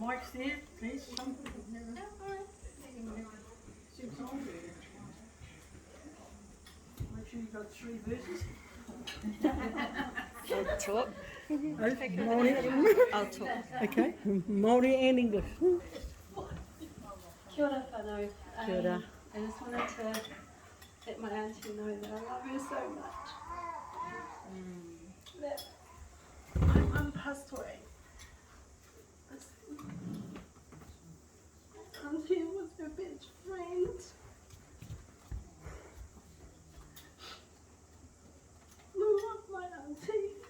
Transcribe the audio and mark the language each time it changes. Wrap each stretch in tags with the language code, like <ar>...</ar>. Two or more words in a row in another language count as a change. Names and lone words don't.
<en>there's something I've never seen on there. Make sure you've got 3 verses. I'll talk. Māori. I'll talk. Okay, Māori and English.</en> <mi>Kia ora whanau. Kia ora.</mi> <en>I just wanted to let my auntie know that I love her so much. That my mum passed away. This auntie was her best friend. I love my auntie.</en>